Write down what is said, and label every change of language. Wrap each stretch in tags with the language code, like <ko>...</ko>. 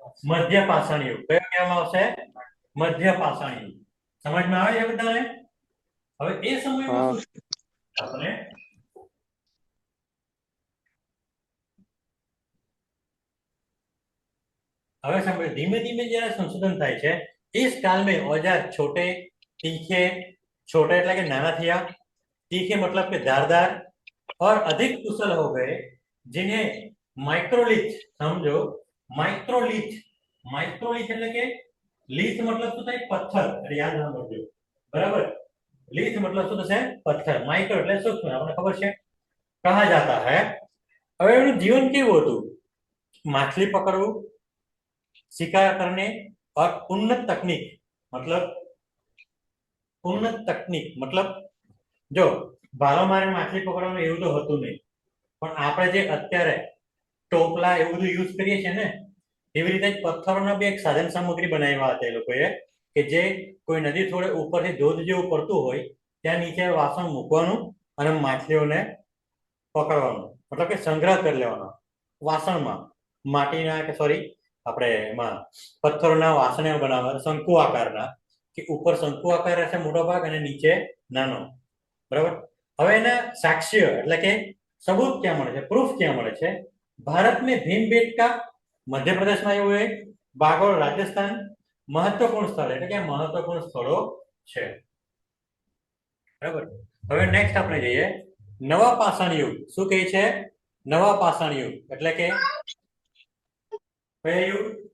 <gu>મધ્ય પાષાણ યુગ. કયો કહેવામાં આવશે? મધ્ય પાષાણ યુગ. સમજમાં આવે છે બધાને? હવે એ સમયમાં શું આપણે હવે</gu> <hi>समझ धीमे धीमे जरा संशोधन</hi> <gu>થાય છે.</gu> <hi>इस काल में औजार छोटे तीखे, छोटे</hi> <gu>એટલે કે નાના થયા,</gu> <hi>तीखे मतलब के धारदार और अधिक कुशल हो गए, जिन्हें माइक्रोलिथ, समझो माइक्रोलिथ, माइक्रोलिथ એટલે કે लिथ मतलब</hi> <gu>શું થાય? પથ્થર. એટલે યાદ રાખજો, બરાબર?</gu> <hi>लिथ मतलब</hi> <gu>શું થશે? પથ્થર. માઇક્રો એટલે સૂક્ષ્મ, આપણને ખબર છે,</gu> <hi>કહા જાતા હૈ.</hi> <gu>હવે એનું જીવન કેવું હતું? માછલી પકડવું,</gu> <hi>शिकार करने और उन्नत तकनीक, मतलब उन्नत तकनीक मतलब जो</hi> <gu>ભાલો મારે માછલી પકડવાનું એવું તો હતું નહીં, પણ આપણે જે અત્યારે ટોપલા એવું બધું યુઝ કરીએ છીએ ને, એવી રીતે જ પથ્થરોના બી એક સાધન સામગ્રી બનાવ્યા હતા એ લોકોએ, કે જે કોઈ નદી થોડે ઉપરથી ધોધ જેવું પડતું હોય ત્યાં નીચે વાસણ મૂકવાનું અને માછલીઓને પકડવાનું, મતલબ કે સંગ્રહ કરી લેવાનો વાસણમાં, માટીના કે સોરી આપણે એમાં પથ્થરોના વાસણ બનાવવા, શંકુ આકારના, કે ઉપર શંકુ આકાર રહેશે મોટો ભાગ અને નીચે નાનો, બરાબર? હવે એના સાક્ષ્ય એટલે કે</gu> <hi>सबूत क्या</hi> <gu>મળે છે? પ્રૂફ ક્યાં મળે છે?</gu> <hi>भारत में भीमबेटका मध्य प्रदेश में આવ્યું है, बागोल राजस्थान महत्वपूर्ण स्थળ,</hi> <gu>એટલે કે મહત્વપૂર્ણ સ્થળો છે, બરાબર? હવે નેક્સ્ટ આપણે જઈએ નવા પાષાણ યુગ. શું કહે છે? નવા પાષાણ યુગ એટલે કે કયો યુગ?</gu>